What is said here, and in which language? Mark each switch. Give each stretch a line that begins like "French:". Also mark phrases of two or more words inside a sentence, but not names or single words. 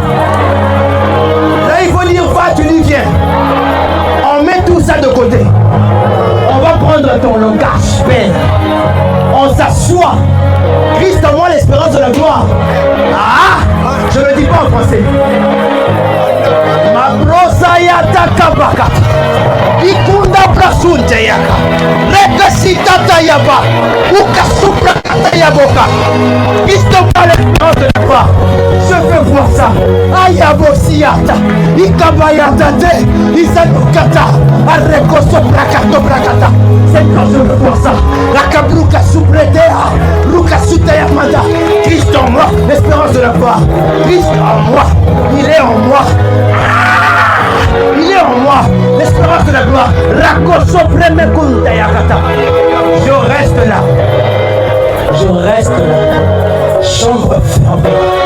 French: Là il faut dire va, tu dis viens. On met tout ça de côté. On va prendre ton langage, Père. On s'assoit. Christ en moi, l'espérance de la gloire. Ah, je ne le dis pas en français. Ma brosa yata kabaka. Ikunda brasunte yaka. Reka sitata yaba. Uka supra kata yaboka. Christ en moi, l'espérance de la gloire. Je veux voir ça. Ayabo siyata. Ikabayata te. Isanukata. Arreko sopra kato brakata. Seigneur, je veux voir ça. Rakabruka supletea. Ruka sutayamada. Christ en moi, l'espérance de la gloire. Christ en moi. Il est en moi. Il est en moi, l'espérance de la gloire. Je reste là. Je reste là. Chambre fermée.